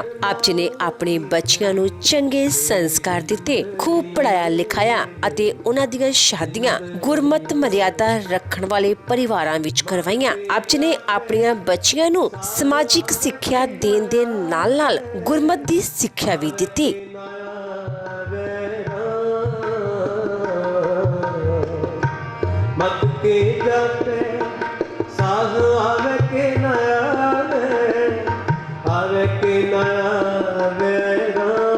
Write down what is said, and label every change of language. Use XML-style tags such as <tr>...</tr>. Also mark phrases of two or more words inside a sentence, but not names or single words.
<pa>ਆਪ ਜੀ ਨੇ ਆਪਣੇ ਬੱਚਿਆਂ ਨੂੰ ਚੰਗੇ ਸੰਸਕਾਰ ਦਿੱਤੇ, ਖੂਬ ਪੜਾਇਆ ਲਿਖਾਇਆ ਅਤੇ ਉਹਨਾਂ ਦੀਆਂ ਸ਼ਾਦੀਆਂ ਗੁਰਮਤ ਮਰਿਆਦਾ ਰੱਖਣ ਵਾਲੇ ਪਰਿਵਾਰਾਂ ਵਿੱਚ ਕਰਵਾਈਆਂ। ਆਪ ਜੀ ਨੇ ਆਪਣੀਆਂ ਬੱਚੀਆਂ ਨੂੰ ਸਮਾਜਿਕ ਸਿੱਖਿਆ ਦੇਣ ਦੇ ਨਾਲ-ਨਾਲ ਗੁਰਮਤ ਦੀ ਸਿੱਖਿਆ ਵੀ ਦਿੱਤੀ। मत के जाते साह आवे के नया वेरा</pa>